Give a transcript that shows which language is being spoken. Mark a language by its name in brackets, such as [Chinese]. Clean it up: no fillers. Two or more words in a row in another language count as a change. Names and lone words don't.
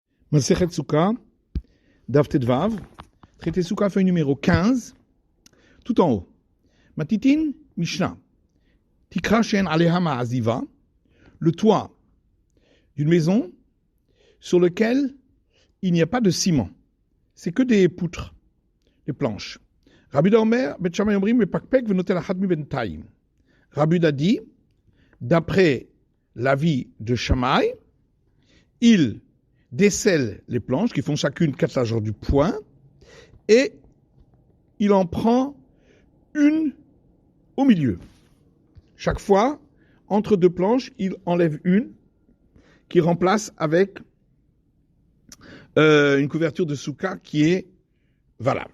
[French] Masechet Souka, Daf Tedvav, traité Souka, feuille numéro 15, tout en haut. [Hebrew] מתניתין, משנה. תקרה שאין עליה מעזיבה, [French] le toit d'une maison sur lequel il n'y a pas de ciment. C'est que des poutres, des planches. [Hebrew] רבי אומר, בית שמאי אומרים, מפקפק, ונוטל אחת מ בינתיים. [French] Rabbi a dit, d'après l'avis de Shammai, il décèle les planches qui font chacune 4 largeurs du poing et il en prend une au milieu. Chaque fois, entre 2 planches, il enlève une qui remplace avec une couverture de souka qui est valable.